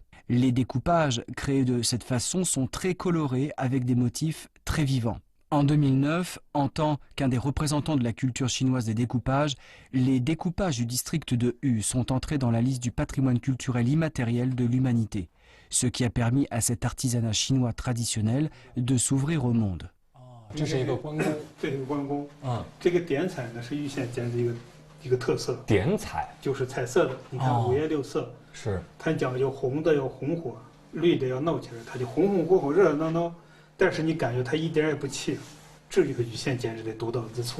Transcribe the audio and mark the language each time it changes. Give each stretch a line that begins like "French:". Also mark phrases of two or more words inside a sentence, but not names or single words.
French: Les découpages créés de cette façon sont très colorés avec des motifs très vivants. En 2009, en tant qu'un des représentants de la culture chinoise des découpages, les découpages du district de Hu sont entrés dans la liste du patrimoine culturel immatériel de l'humanité, ce qui a permis à cet artisanat chinois traditionnel de s'ouvrir au monde.
Chinese: 这是一个关公，这是个关公。这个点彩呢是玉县剪纸一个特色。点彩就是彩色的，你看5颜6色。是。它讲究红的要红火，绿的要闹起来，它就红红火火、热热闹闹。但是你感觉它一点也不气，这就是玉县剪纸的独到之处。